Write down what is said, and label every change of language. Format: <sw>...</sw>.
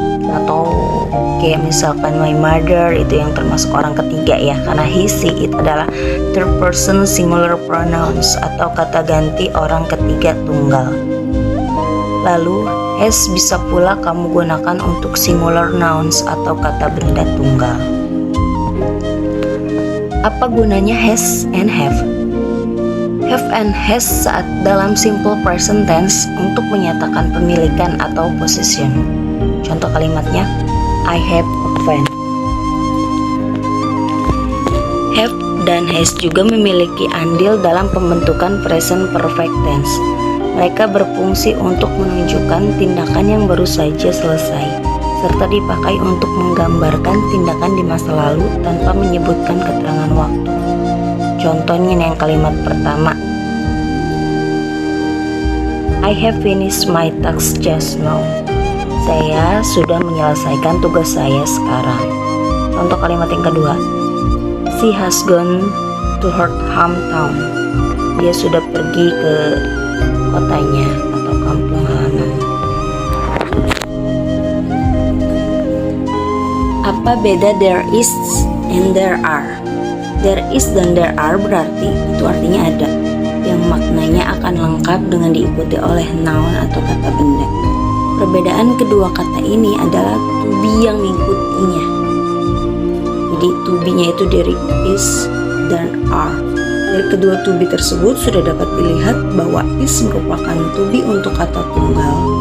<id>Atau kayak misalkan my mother, itu yang termasuk orang ketiga ya, karena he, she, it adalah</id> <en>third person singular pronouns</en> <id>atau kata ganti orang ketiga tunggal. Lalu has bisa pula kamu gunakan untuk singular nouns atau kata benda tunggal. Apa gunanya has and have? Have and has saat dalam simple present tense untuk menyatakan pemilikan atau possession. Contoh kalimatnya,</id> <en>I have a friend.</en> <id>Have dan has juga memiliki andil dalam pembentukan present perfect tense. Mereka berfungsi untuk menunjukkan tindakan yang baru saja selesai, serta dipakai untuk menggambarkan tindakan di masa lalu tanpa menyebutkan keterangan waktu. Contohnya yang kalimat pertama,</id> <en>I have finished my task just now.</en> <id>Saya sudah menyelesaikan tugas saya sekarang. Contoh kalimat yang kedua,</id> <en>she has gone to her hometown.</en> <id>Dia sudah pergi ke kotanya atau kampung halaman. Apa beda there is and there are? There is dan there are berarti itu artinya ada, yang maknanya akan lengkap dengan diikuti oleh noun atau kata benda. Perbedaan kedua kata ini adalah to be yang mengikutinya. Jadi to be-nya itu dari is dan are. Dari kedua to be tersebut sudah dapat dilihat bahwa is merupakan to be untuk kata tunggal</id>